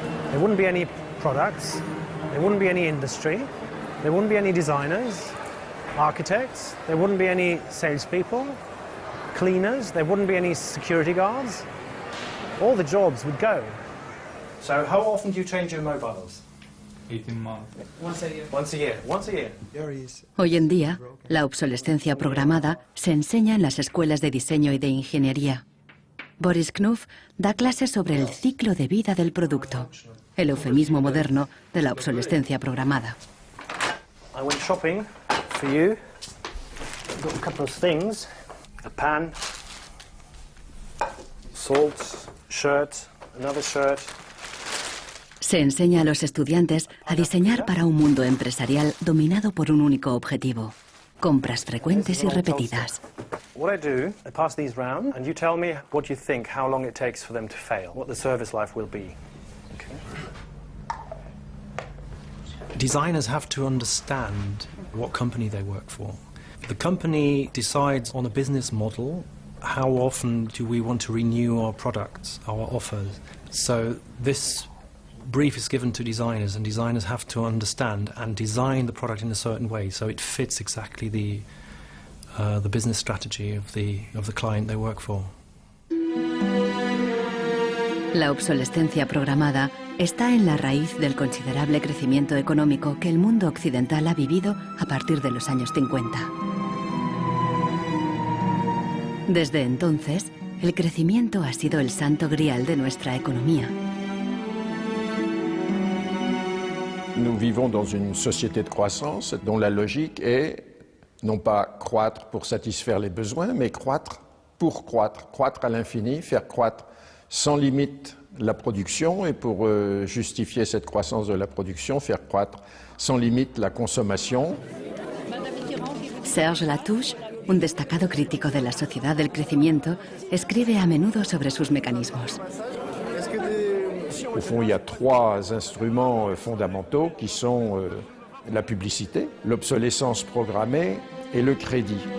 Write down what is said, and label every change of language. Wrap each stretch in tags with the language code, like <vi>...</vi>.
<en>There wouldn't be any products, there wouldn't be any industry, there wouldn't be any designers, architects, there wouldn't be any salespeople, cleaners, there wouldn't be any security guards. All the jobs would go. So how often do you change your mobiles? 18 months. Once a year. Once a year. Once a year.</en> <es>Hoy en día, la obsolescencia programada se enseña en las escuelas de diseño y de ingeniería. Boris Knuff da clases sobre el ciclo de vida del producto, el eufemismo moderno de la obsolescencia programada.</es> <en>I went shopping for you. Got a couple of things. A pan, salt, shirt, another shirt.</en> <es>Se enseña a los estudiantes a diseñar para un mundo empresarial dominado por un único objetivo: compras frecuentes y repetidas.</es> <en>What I do, I pass these round, and you tell me what you think, how long it takes for them to fail, what the service life will be. Okay. Designers have to understand what company they work for. The company decides on a business model, how often do we want to renew our products, our offers. So this brief is given to designers, and designers have to understand and design the product in a certain way so it fits exactly the business strategy of the client they work for.</en> <es>La obsolescencia programada está en la raíz del considerable crecimiento económico que el mundo occidental ha vivido a partir de los años 50. Desde entonces, el crecimiento ha sido el santo grial de nuestra economía.</es> <fr>Nous vivons dans une société de croissance dont la logique est non pas croître pour satisfaire les besoins, mais croître pour croître, croître à l'infini, faire croître sans limite la production et pour justifier cette croissance de la production, faire croître sans limite la consommation.</fr> <es>Serge Latouche, un destacado crítico de la sociedad del crecimiento, escribe a menudo sobre sus mecanismos.</es> <fr>Au fond, il y a trois instruments fondamentaux qui sont la publicité, l'obsolescence programmée et le crédit.</fr>